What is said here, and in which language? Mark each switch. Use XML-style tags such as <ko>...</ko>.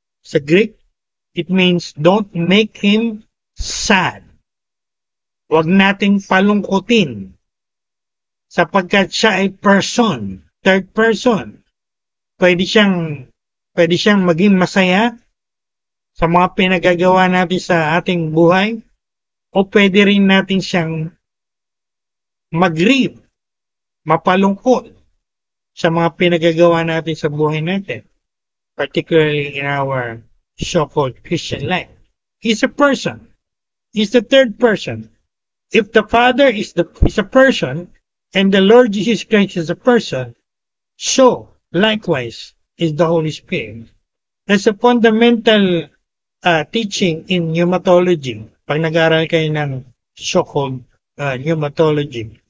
<en>Sa Greek, it means don't make him sad.</en> <tl>Huwag nating palungkutin. Sapagkat siya ay person, third person. Pwede siyang maging masaya sa mga pinagagawa natin sa ating buhay, o pwede rin natin siyang mag-grieve, mapalungkot sa mga pinagagawa natin sa buhay natin,</tl> <en>particularly in our so-called Christian life. He's a person. He's the third person. If the Father is a person, and the Lord Jesus Christ is a person, so likewise is the Holy Spirit. That's a fundamental teaching in pneumatology.</en> <tl>Pag nag-aaral kayo ng so-called pneumatology.</tl>